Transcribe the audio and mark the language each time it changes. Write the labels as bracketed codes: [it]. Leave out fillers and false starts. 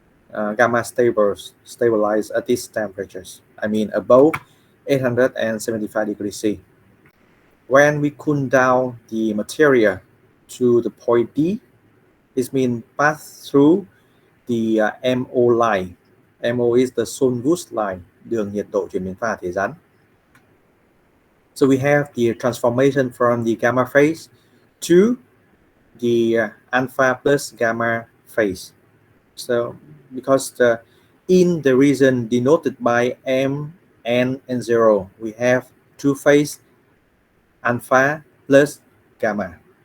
[en] Gamma stabilize at these temperatures. I mean above 875 degrees C. When we cool down the material to the point D, this means pass through the MO line. MO is the Sun-Woods line, [vi] đường nhiệt độ chuyển biến pha thể rắn. [en] So we have the transformation from the gamma phase to the alpha plus gamma phase. So because in the region denoted by M, N, and 0, we have two phase, alpha plus gamma.